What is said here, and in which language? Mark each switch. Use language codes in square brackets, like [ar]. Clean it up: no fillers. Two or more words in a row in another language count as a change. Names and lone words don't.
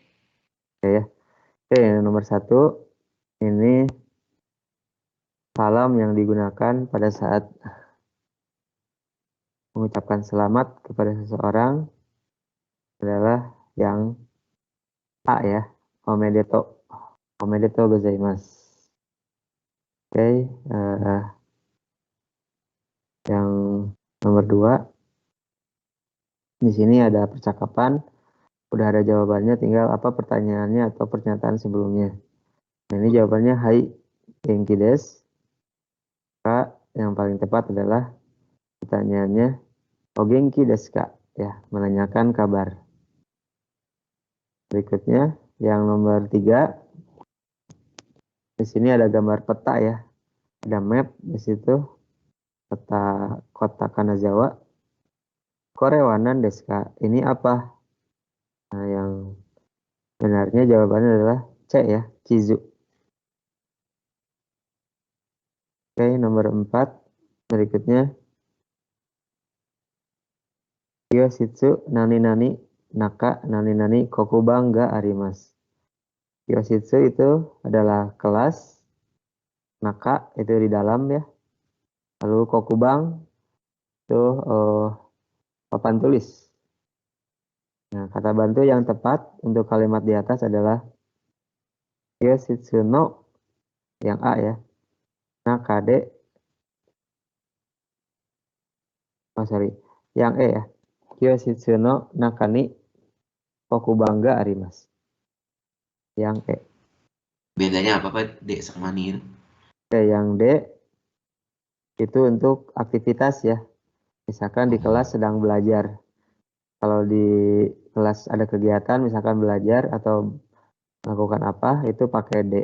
[id] Oke ya. Oke, nomor 1 ini salam yang digunakan pada saat mengucapkan selamat kepada seseorang adalah yang A ya, omedeto. [ja] おめでとうございます. [id] Oke, yang nomor 2 di sini ada percakapan, udah ada jawabannya, tinggal apa pertanyaannya atau pernyataan sebelumnya. Nah, ini jawabannya [ja] はい元気です. [id] Maka yang paling tepat adalah pertanyaannya [ja] お元気ですか? [id] Ya, menanyakan kabar. Berikutnya yang nomor 3, di sini ada gambar peta ya, ada map di situ, peta kota Kanazawa. [ja] これは何ですか? [id] Ini apa? Nah, yang benarnya jawabannya adalah C ya, Chizu. Oke, nomor 4 berikutnya. [ja] 教室なになに中なになに黒板があります. [id] Kyoshitsu itu adalah kelas, naka itu di dalam ya. Lalu kokuban itu papan tulis. Nah, kata bantu yang tepat untuk kalimat di atas adalah [ja] 教室の [id] yang A ya. Nakade, yang E ya. [ja] 教室の中に黒板があります. [id] Yang E. Bedanya apa Pak D sama NI itu? Oke, yang D itu untuk aktivitas ya. Misalkan di kelas sedang belajar. Kalau di kelas ada kegiatan, misalkan belajar atau melakukan apa, itu pakai D.